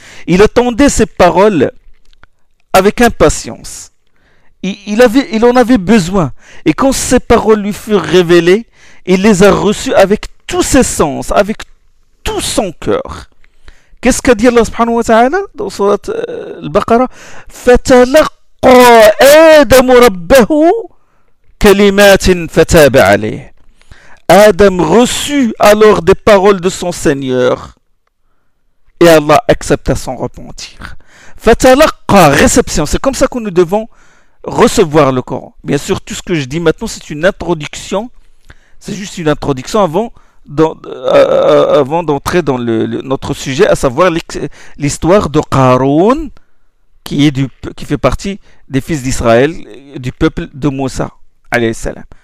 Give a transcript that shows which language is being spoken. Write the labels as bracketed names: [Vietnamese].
[French] Il attendait ces paroles avec impatience. Il en avait besoin. Et quand ces paroles lui furent révélées, il les a reçues avec tous ses sens, avec tout son cœur. Qu'est-ce qu'a dit Allah subhanahu wa ta'ala dans sourate Al-Baqarah? [Arabic] Fatalaq آدم ربه كلمات فتاب عليه. [French] Adam reçut alors des paroles de son Seigneur et Allah accepta son repentir. فتلقى, réception, c'est comme ça que nous devons recevoir le Coran. Bien sûr, tout ce que je dis maintenant, c'est une introduction, c'est juste une introduction avant d'entrer dans notre sujet, à savoir l'histoire de Qaroun, qui fait partie des fils d'Israël, du peuple de Moussa, alayhi salam.